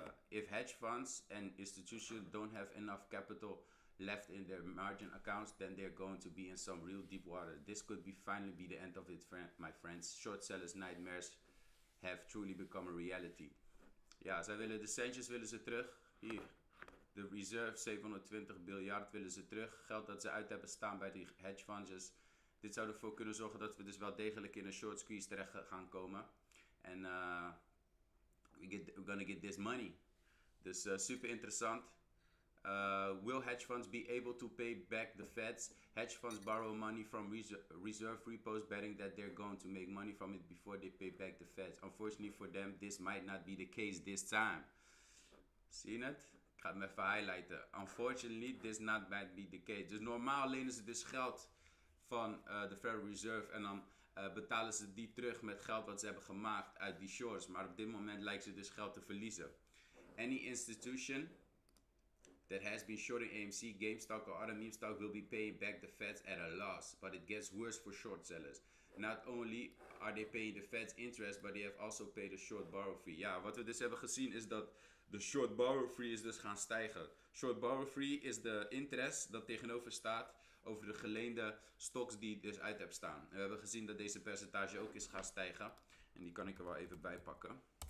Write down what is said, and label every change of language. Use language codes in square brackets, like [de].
[en] If hedge funds and institutions don't have enough capital left in their margin accounts, then they're going to be in some real deep water. This could finally be the end of it, my friends. Shortsellers' nightmares have truly become a reality. [nl] Ja, zij willen de centjes willen ze terug. Hier, de reserve 720 miljard willen ze terug. Geld dat ze uit hebben staan bij die hedge funds. Dit zou ervoor kunnen zorgen dat we dus wel degelijk in een short squeeze terecht gaan komen. [en] En we're gonna get this money. [nl] Dus super interessant. [en] Will hedge funds be able to pay back the feds? Hedge funds borrow money from reserve repos, betting that they're going to make money from it before they pay back the feds. Unfortunately for them, this might not be the case this time. [nl] Zie je het? Ik ga het me even highlighten. [en] Unfortunately, this not might be the case. [nl] Dus normaal lenen ze dus geld van de Federal Reserve en dan betalen ze die terug met geld wat ze hebben gemaakt uit die shorts. Maar op dit moment lijkt ze dus geld te verliezen. [en] Any institution that has been shorting AMC, GameStop or other meme stock will be paying back the feds at a loss. But it gets worse for shortsellers. Not only are they paying the feds interest, but they have also paid a short borrow fee. [nl] Ja, wat we dus hebben gezien is dat de short borrow fee is dus gaan stijgen. Short borrow fee is de interest dat tegenover staat over de geleende stocks die ik dus uit heb staan. We hebben gezien dat deze percentage ook is gaan stijgen. En die kan ik er wel even bij pakken.